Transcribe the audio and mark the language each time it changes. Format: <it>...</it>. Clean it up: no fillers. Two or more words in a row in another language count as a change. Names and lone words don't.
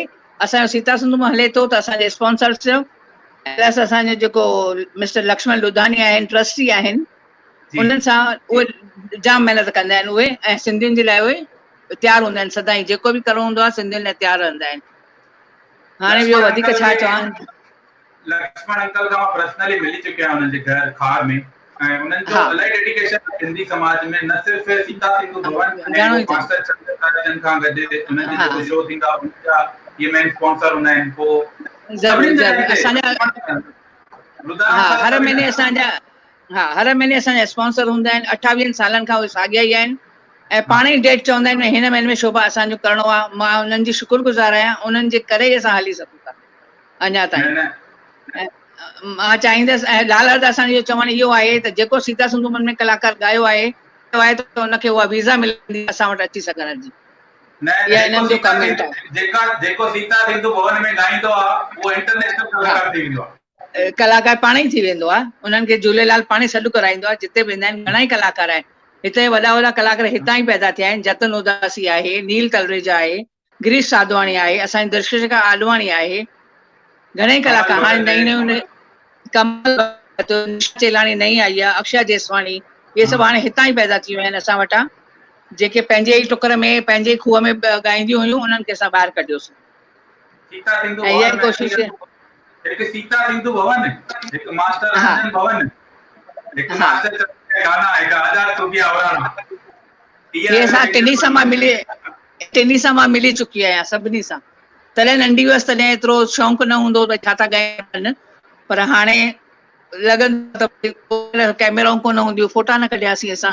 <sd>असांजो सीता सिंधु में हले थो त असांजे</sd> <en>sponsors plus</en> <sd>असांजो जेको मिस्टर लक्ष्मण लुधानी आहिनि, ट्रस्टी आहिनि, उन्हनि सां उहे जाम महिनत कंदा आहिनि उहे। ऐं सिंधियुनि जे लाइ उहे तयारु हूंदा आहिनि सदाईं, जेको बि करिणो हूंदो आहे सिंधियुनि लाइ तयारु रहंदा आहिनि। हाणे ॿियो वधीक छा चवां। लक्ष्मण अंकल खां पर्सनली मिली चुकिया आहियां उन्हनि जे घर खार में, ऐं उन्हनि जो इलाही डेडिकेशन सिंधी समाज में, न सिर्फ़ सीता सिंधु भवन ऐं वो मास्टर चंद्रकांत खां गॾु उन्हनि जो जेको शो थींदा उनजा ये</sd> <en>main sponsor</en> <sd>हूंदा आहिनि। पोइ ज़रूरु असांजा हर महीने असांजा हर महीने असांजा स्पॉन्सर हूंदा आहिनि। 28 सालनि खां उहे साॻिया ई आहिनि ऐं पाण ई डेट चवंदा आहिनि हिन महीने में शोभा असांजो करिणो आहे। मां उन्हनि जी शुक्रगुज़ार आहियां, उन्हनि जे करे ई असां हली सघूं था अञा ताईं। मां चाहींदसि, ऐं लाल त असांजो चवणु इहो आहे त जेको सीता सिंधु भवन में कलाकार ॻायो आहे त हुनखे उहा वीज़ा मिलंदी असां वटि अची सघण जी। इहा इन्हनि जो कमेंट आहे। जेको सीता सिंधु भवन में ॻाईंदो आहे उहो इंटरनेशनल कलाकार थी वेंदो आहे। कलाकार पाण ई थी वेंदो आहे, उन्हनि खे झूलेलाल पाण ई सॾु कराईंदो आहे। जिते वेंदा आहिनि घणा ई कलाकार आहिनि हिते, वॾा कलाकार हितां ई पैदा थिया आहिनि। जतन उदासी आहे, नील तलरेजा आहे, गिरीश साधवाणी आहे, असांजी दर्शिका आडवाणी आहे, घणेई कलाकार हाणे नई कमल चेलाणी नई आई आहे, अक्षय जेसवाणी, इहे सभु हाणे हितां ई पैदा थी विया आहिनि असां वटां। जेके पंहिंजे ई टुकर में पंहिंजे खूह में ॻाईंदियूं हुयूं उन्हनि खे असां ॿाहिरि कढियोसीं। ऐं इहा कोशिशि हिकु सीता सिंधु भवन, हिकु मास्टर रंजन भवन, हिकु मास्टर गाना, हिकु आज़ाद सूफी आवराना। इहे असां टिनी सां मां मिली चुकी आहियां सभिनी सां। तॾहिं नंढी हुअसि तॾहिं एतिरो शौक़ु न हूंदो भई छा था ॻाइनि, पर हाणे लॻंदो आहे त कैमराऊं कोन हूंदियूं, फोटा न कढियासीं असां।</sd>